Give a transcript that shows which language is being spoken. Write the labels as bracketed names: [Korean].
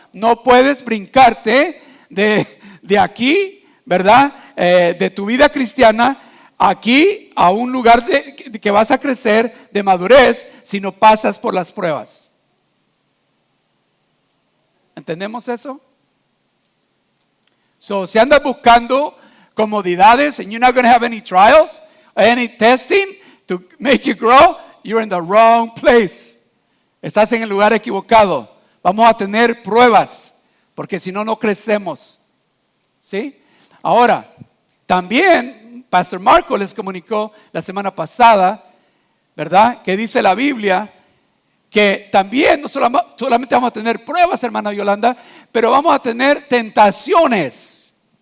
[Spanish] No puedes brincarte de aquí, ¿verdad? De tu vida cristiana, aquí a un lugar que vas a crecer de madurez si no pasas por las pruebas. ¿Entendemos eso? Si andas buscando comodidades [English] and you're not going to have any trials, any testing to make you grow, you're in the wrong place. [Spanish] Estás en el lugar equivocado. Vamos a tener pruebas, porque si no, no crecemos. ¿Sí? Ahora, también Pastor Marco les comunicó la semana pasada, ¿verdad? Que dice la Biblia que también no solamente vamos a tener pruebas, hermana Yolanda, pero vamos a tener tentaciones.